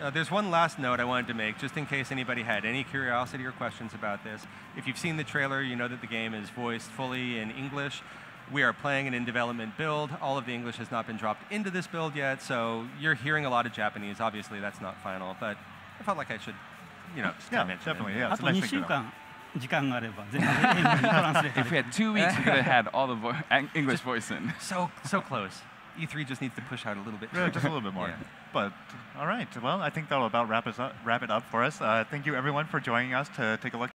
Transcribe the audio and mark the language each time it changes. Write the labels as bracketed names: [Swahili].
[English] There's one last note I wanted to make, just in case anybody had any curiosity or questions about this. If you've seen the trailer, you know that the game is voiced fully in English. We are playing an in-development build. All of the English has not been dropped into this build yet, so you're hearing a lot of Japanese. Obviously, that's not final, but I felt like I should, just kind of mention definitely, it. yeah. [Japanese] あと2週間時間があれば全部英語にトランスレート [English] If we had 2 weeks, we could have had all the English voice in. So close. E3 just needs to push out a little bit. Yeah, just a little bit more. Yeah. But all right, well, I think that'll about wrap it up for us. Thank you everyone for joining us to take a look